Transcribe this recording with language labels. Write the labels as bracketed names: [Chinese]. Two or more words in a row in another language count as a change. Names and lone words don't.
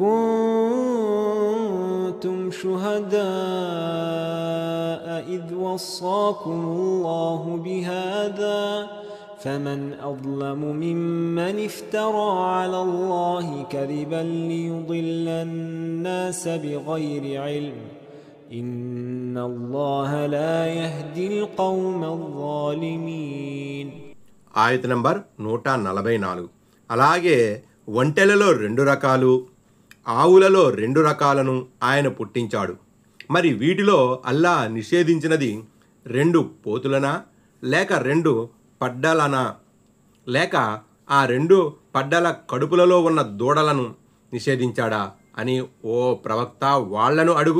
[Arabic] كنتم شهداء إذ وصاكم الله بهذا فمن أظلم ممن افترى على الله كذبا ليضل الناس بغير علم إن الله لا يهدي القوم الظالمين. [Telugu] ఆయత నంబర్ 144. అలాగే ఒంటెలలో 2 రకాలు, ఆవులలో 2 రకాలను ఆయన పుట్టించాడు. మరి వీటిలో అల్లా నిషేధించినది 2 పోతులనా, లేక 2 పడ్డలనా, లేక ఆ 2 పడ్డల కడుపులలో ఉన్న దూడలను నిషేధించాడా అని ఓ ప్రవక్త వాళ్లను అడుగు.